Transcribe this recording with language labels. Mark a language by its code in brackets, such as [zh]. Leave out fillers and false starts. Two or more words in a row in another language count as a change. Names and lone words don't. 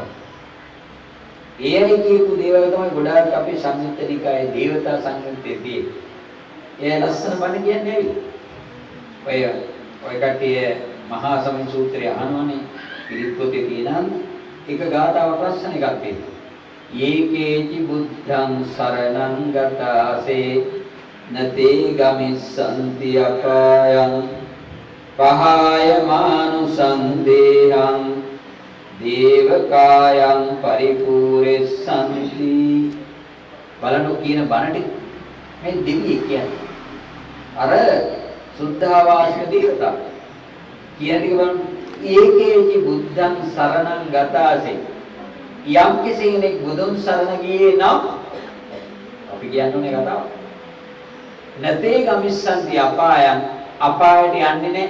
[si] ඒ අය කියපු දේවල් තමයි ගොඩාක් අපේ සංයුත්ත නිකායේ දේවතා සංයුත්තේදී. ඒ ලස්සන බණ කියන්නේ ඇයි? ඔය කට්ටිය මහා සමය සූත්‍රය අහනවනේ. පිරිත් පොතේ තියෙන එක ගාථාවක් ලස්සන එකක් තියෙනවා. [pi] යේකේචි බුද්ධං සරණං ගතාසේ නතේ ගමිස්සන්ති අපායං පහාය මානුසං දේහං දේවකායං පරිපූර්ණසන්ති. [si] බලන්න කියන බණටි මේ දෙවියෙක් කියන්නේ අර සුද්ධාවාසික දේවතා කියන්නේ බලන්න [pi] ඒකේචි බුද්ධං සරණං ගතාසේ [si] යම් කෙනෙක් බුදුන් සරණ ගියේ නම් අපි කියන්නේ කතාව [pi] නැතේ ගමිස්සන්ති අපායන් [si] අපායට යන්නේ නැහැ.